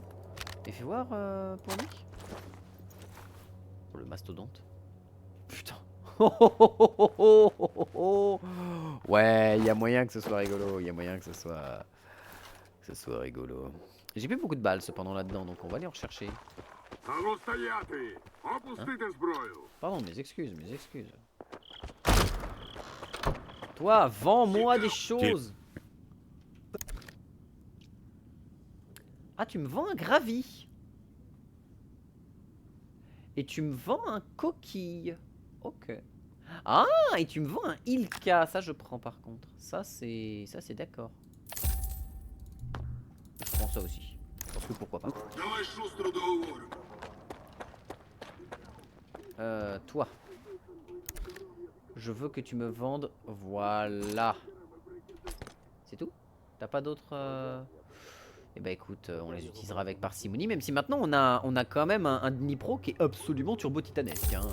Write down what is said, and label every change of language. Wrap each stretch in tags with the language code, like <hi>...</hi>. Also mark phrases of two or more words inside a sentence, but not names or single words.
<fr>Et fais voir pour Nick. Pour le mastodonte. Putain. Ouais, il y a moyen que ce soit rigolo. Il y a moyen que ce soit rigolo. J'ai plus beaucoup de balles cependant là-dedans, donc on va aller en rechercher.</fr> <uk>Ану стояти! Опустити зброю!</uk> <fr>Pardon, mes excuses, mes excuses. Toi, vends-moi des choses. Ah, tu me vends un gravi. Et tu me vends un coquille. Ok. Ah, et tu me vends un Ilka. Ça, je prends par contre. Ça, c'est d'accord. Je prends ça aussi. Parce que pourquoi pas.</fr> <uk>Давай шустро договоримо.</uk> <fr>Toi. Je veux que tu me vendes. Voilà. C'est tout? T'as pas d'autres Eh bah écoute, on les utilisera avec parcimonie. Même si maintenant on a quand même un Dnipro qui est absolument turbo titanesque, hein.</fr>